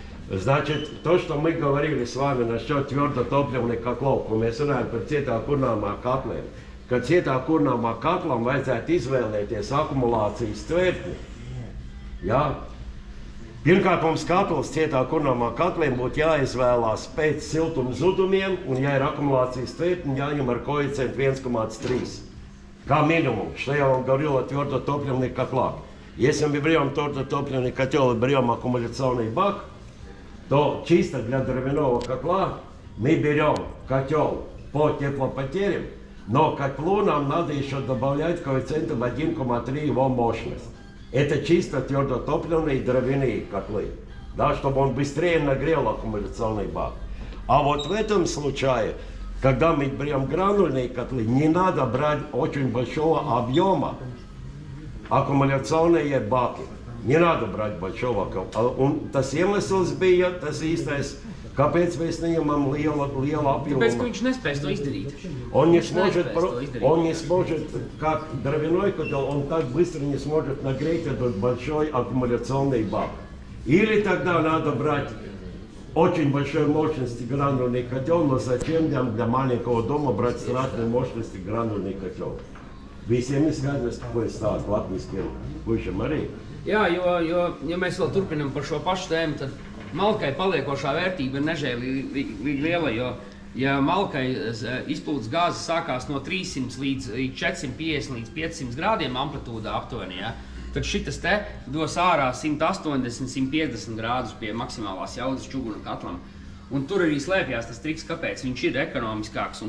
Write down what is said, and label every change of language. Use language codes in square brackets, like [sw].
[ru] Значит, то, что мы говорили с вами насчет твердотопливных котлов, [lv] ko mēs runājam par cietā kurnāmā katliem, ka cietā kurnāmā katlam vajadzētu izvēlēties akumulācijas tvertni. Ja? Pirmkārt, mums katls cietā kurnāmā katliem būtu jāizvēlās pēc siltuma zudumiem, un ja ir akumulācijas tvertni, jāņem ar koeficientu 1,3. [ru] Kā minimум, что я вам говорил о твердотопливных котлах. Если мы берем твердотопливный котел и берем аккумуляционный бак, то чисто для дровяного котла мы берем котел по теплопотерям, но котлу нам надо еще добавлять коэффициентом 1,3 его мощность. Это чисто твердотопливные дровяные котлы, да, чтобы он быстрее нагрел аккумуляционный бак. А вот в этом случае, когда мы берем гранульные котлы, не надо брать очень большого объема аккумуляционные баки. Не надо брать большого. [lv] Un tas iemesls bija tas īstais, kāpēc mēs neņemam lielu apjomu. Tāpēc, ka viņš nespēs to izdarīt. [ru] Он не сможет, как дровяной котел, он так быстро не сможет нагреть этот большой аккумуляционный бак. Или тогда надо брать очень большой мощности гранульный котел, но зачем для маленького дома брать страшной мощности гранульный котел? [lv] Visiem ir skaidrs, ko es stāstu latviskiem puišiem arī. Jā, jo ja mēs vēl turpinām par šo pašu tēmu, tad malkai paliekošā vērtība ir nežēlīgi liela, jo ja malkai izplūdes gāzes sākās no 300 līdz 450 līdz 500 grādiem amplitūdā aptuveni, ja, tad šitas te dos ārā 180-150 grādus pie maksimālās jaudas čuguna katlam. Un tur arī slēpjās tas triks, kāpēc viņš ir ekonomiskāks un